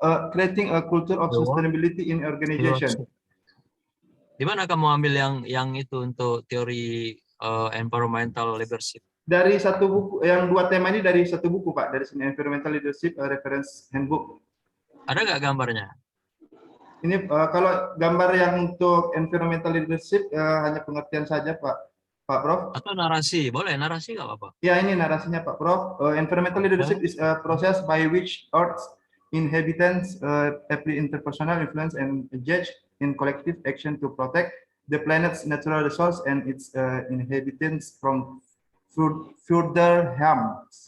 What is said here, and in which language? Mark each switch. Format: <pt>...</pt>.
<en>Creating a culture of sustainability in organization.</en> <id>Di mana kamu ambil yang itu untuk teori environmental leadership? Dari satu buku, yang 2 tema ini dari satu buku Pak, dari Environmental Leadership Reference Handbook. Ada nggak gambarnya? Ini kalau gambar yang untuk environmental leadership hanya pengertian saja Pak Prof. Atau narasi, boleh narasi nggak apa-apa? Ya, ini narasinya Pak Prof.</id> <en>Environmental leadership is a process by which Earth's inhabitants apply interpersonal influence and engage in collective action to protect the planet's natural resource and its inhabitants from further harm.</en>